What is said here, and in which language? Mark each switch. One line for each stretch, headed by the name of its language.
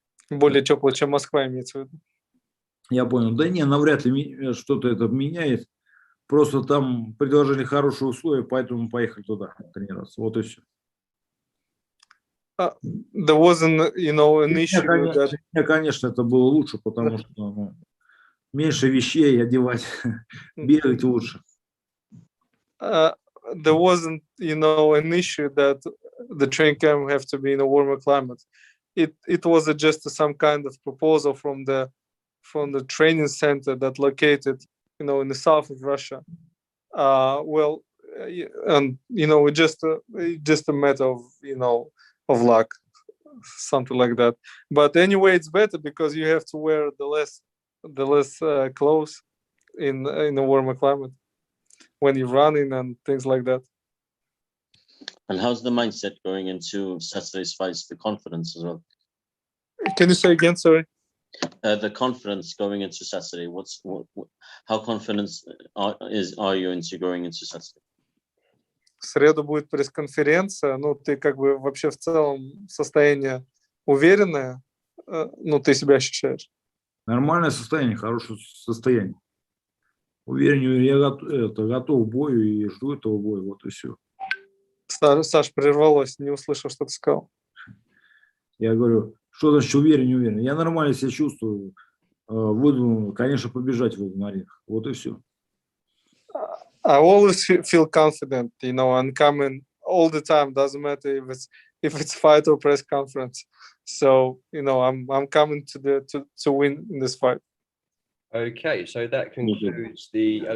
Russian: Более тепло, чем Москва, имеется в виду. Я понял. Да не, навряд ли что-то это меняет. Просто там предложили хорошие условия, поэтому мы поехали туда тренироваться. Вот и все.
English: There wasn't, an issue that...
Russian: Мне, конечно, это было лучше, потому что меньше вещей одевать, бегать лучше.
English: There wasn't, an issue that the training camp have to be in a warmer climate. It was just some kind of proposal from the training center that located, in the south of Russia. And it's just a matter of of luck, something like that. But anyway, it's better because you have to wear the less clothes in a warmer climate when you're running and things like that. And how's the mindset going into Saturday's fights? The confidence as well. Can you say again? Sorry. The confidence going into Saturday. How confident are you into going into Saturday?
Russian: В среду будет пресс-конференция. Ты вообще в целом состояние уверенное? Ты себя ощущаешь? Нормальное состояние, хорошее состояние. Уверен, я готов к бою и жду этого боя. Вот и все. Саш, прервалось, не услышал, что ты сказал. Я говорю, что значит уверен, не уверен? Я нормально себя чувствую. Буду, конечно, побежать в этом арене. Вот и все.
English: I always feel confident, and coming all the time. Doesn't matter if it's if it's fight or press conference. So I'm coming to win in this fight. Okay, so that concludes the.